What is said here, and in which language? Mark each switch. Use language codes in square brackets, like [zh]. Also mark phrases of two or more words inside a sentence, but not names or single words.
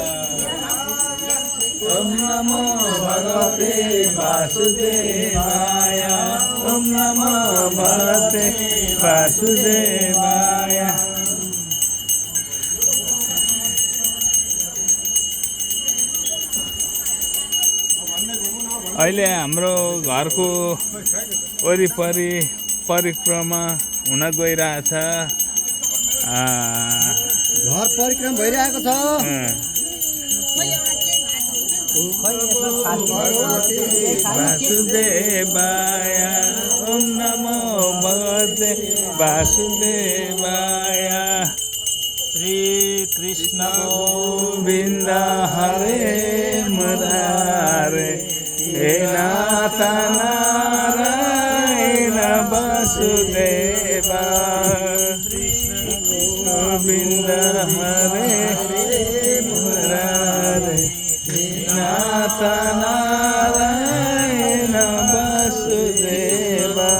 [sa] ओम नमो भगवते वासुदेवाय ओम नमो भगवते वासुदेवाय [ne] अहिले हाम्रो घरको वरिपरि परिक्रमा हुन गइरहेछ घर परिक्रमा भइरहेको छ [sa] वासुदेवाय ओम नमो भगवते वासुदेवाय श्री कृष्ण गोविंद हरे मुरारे हे नाथ नारायण वासुदेवा गोविंद हरे मुरारे नाथ नारायण वासुदेवा